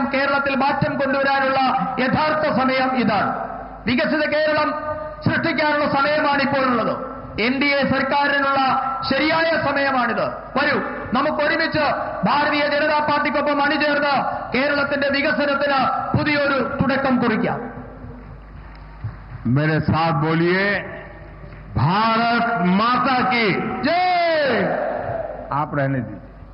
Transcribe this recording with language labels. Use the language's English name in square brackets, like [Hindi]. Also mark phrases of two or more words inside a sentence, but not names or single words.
[Malayalam] കേരളത്തിൽ മാറ്റം കൊണ്ടുവരാനുള്ള യഥാർത്ഥ സമയം ഇതാണ്. വികസിത കേരളം സൃഷ്ടിക്കാനുള്ള സമയമാണ് ഇപ്പോഴുള്ളത്. NDA സർക്കാരിനുള്ള ശരിയായ സമയമാണിത്. വരൂ, നമുക്ക് ഒരുമിച്ച് ഭാരതീയ ജനതാ പാർട്ടിക്കൊപ്പം അണിചേർന്ന് കേരളത്തിന്റെ വികസനത്തിന് പുതിയൊരു തുടക്കം കുറിക്കാം. [Hindi] मेरे साथ बोलिए, भारत माता की ജയ്. आप रहने दीजिए।